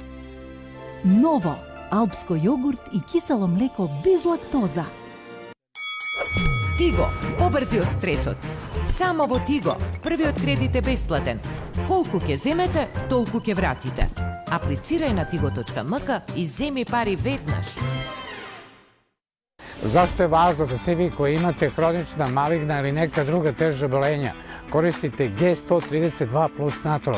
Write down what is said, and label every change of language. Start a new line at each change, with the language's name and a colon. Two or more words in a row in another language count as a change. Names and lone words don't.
Macedonian: Ново алпско јогурт и кисело млеко без лактоза. Тиго, побрзи од стресот. Само во Тиго, првиот кредит е бесплатен. Колку ќе земете, толку ќе вратите. Аплицирај на tigo.mk и земи пари веднаш.
Serbian: Zašto je važno da svi vi koji imate hronična, maligna ili neka druga teža obolenja koristite G132 plus Naturol?